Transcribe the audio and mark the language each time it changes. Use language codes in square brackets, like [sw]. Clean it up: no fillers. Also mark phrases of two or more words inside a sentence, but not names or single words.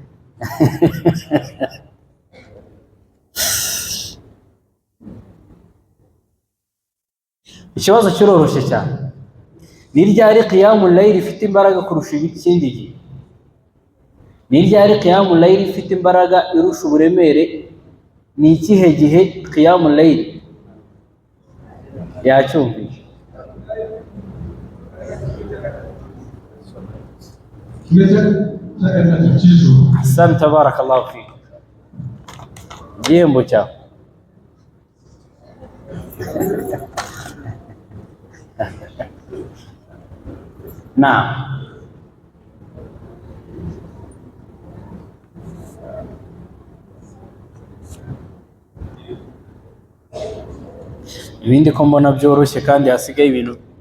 [rw] Ikibazo kiroroshye cyane. Ni ryari [ar] قيام الليل [rw] ifite imbaraga kurusha ikindi gihe? Ni ryari [ar] قيام الليل [rw] ifite imbaraga irusha uburemere? Ni ikihe gihe [ar] قيام الليل [rw] yacyumvise? [ar] أحسنت بارك الله في. [rw] Igihembo cyawe. Naam. Ibindi ko mbona byoroshye kandi hasigaye ibintu.